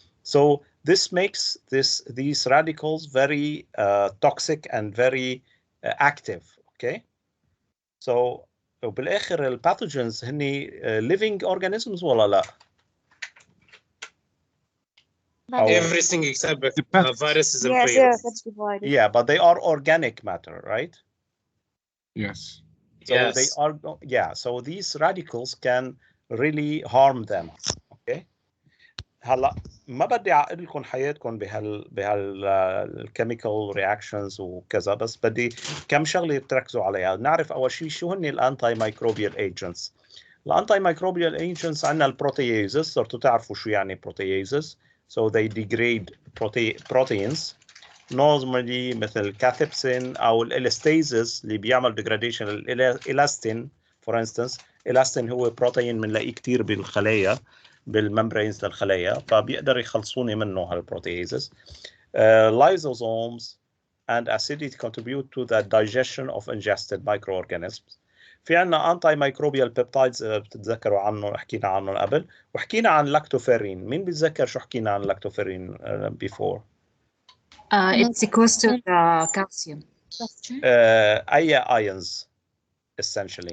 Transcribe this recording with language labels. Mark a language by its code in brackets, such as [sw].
[en] So this makes these radicals very toxic and very active. Okay. [ar] So وبالاخر الباثوجينز هني [en] living organisms [ar] ولا لا؟ [en] Everything except viruses and viruses. Yeah, but they are organic matter, right? Yes. So they are, yeah. So these radicals can really harm them. Okay. [ar] هلا ما بدي اعقد لكم حياتكم بهالكيميكال رياكشنز وكذا بس بدي كم شغله تركزوا عليها. نعرف اول شيء شو هن الانتي مايكروبيال ايجنتس. الانتي مايكروبيال ايجنتس عندنا البروتيازز، صرتوا تعرفوا شو يعني بروتيازز [en] so they degrade proteins normally [ar] مثل [en] cathepsin [ar] أو الإلاستيزز اللي بيعمل [en] degradation الإلاستين for instance. [ar] إلاستين هو بروتين بنلاقيه كتير بالخلايا بالممبرينز للخلايا فبيقدر يخلصوني منه هالبروتيزز. [en] Lysosomes and acidity contribute to the digestion of ingested microorganisms. [ar] في عنا [en] antimicrobial peptides [ar] بتتذكروا عنه حكينا عنه قبل وحكينا عن لاكتوفيرين. مين بيتذكر شو حكينا عن لاكتوفيرين [en] before؟ It sequesters the calcium. أي ions essentially؟